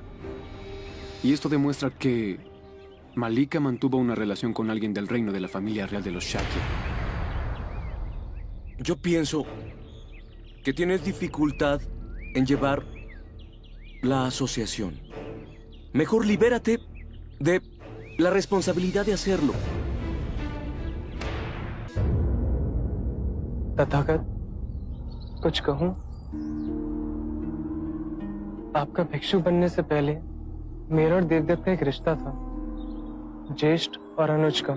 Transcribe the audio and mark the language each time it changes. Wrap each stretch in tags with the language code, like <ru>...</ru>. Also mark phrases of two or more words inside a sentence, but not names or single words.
<es>Y esto demuestra que Malika mantuvo una relación con alguien del reino de la familia real de los Shakya. Yo pienso que tienes dificultad en llevar la asociación. Mejor libérate de la responsabilidad de hacerlo.</es> <hi>तथागत, कुछ कहूं? आपका भिक्षु बनने से पहले मेरा और देवदत्त का एक रिश्ता था, ज्येष्ठ और अनुज का।</hi>